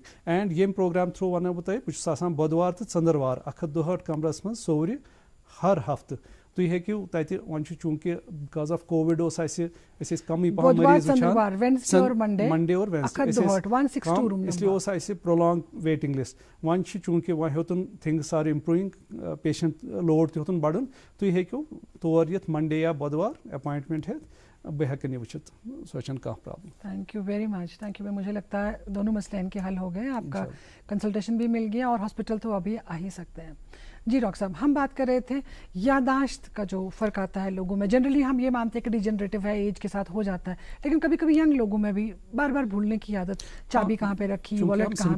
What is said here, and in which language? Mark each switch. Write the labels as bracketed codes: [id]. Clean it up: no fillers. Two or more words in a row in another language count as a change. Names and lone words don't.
[ks] اینڈ ییٚمہِ پروگرام تھروٗ وَنو بہٕ تۄہہِ بہٕ چھُس آسان بۄدوار تہٕ ژٔنٛدٕروار 162 کمرس منٛز سورِ ہر ہفتہٕ تُہۍ ہیٚکِو تَتہِ وۄنۍ چھُ چوٗنٛکہِ [en] because of COVID [ks] اوس اَسہِ أسۍ ٲسۍ کمٕے پہم مٔریٖض وٕچھان منڈے اور اسلیے اوس اَسہِ [en] prolong waiting list. [ks] وۄنۍ چھِ چوٗنٛکہِ وۄنۍ ہیوٚتُن [en] things are improving patient load [ks] تہِ ہیوٚتُن بڑُن تُہۍ ہیٚکِو تور یِتھ منڈے یا بۄدوار اپوائنٹمنٹ ہیٚتھ بہٕ ہیٚکن یہِ وٕچھِتھ سۄ چھنہٕ کانٛہہ پرابلم. [en] Thank you very much. Thank you. [ur] مجھے لگتا ہے دونوں مسئلے ان کے حل ہو گئے. آپ کا کنسلٹیشن بھی مل گیا اور ہاسپٹل تو ابھی آ ہی سکتے ہیں. جی ڈاکٹر صاحب ہم بات کر رہے تھے یادداشت کا جو فرق آتا ہے لوگوں میں. جنرلی ہم یہ مانتے ہیں کہ ڈیجنریٹو ہے ایج کے ساتھ ہو جاتا ہے لیکن کبھی کبھی ینگ لوگوں میں بھی بار بار بھولنے کی عادت چابی کہاں پہ رکھی والیٹ کہاں پہ رکھا.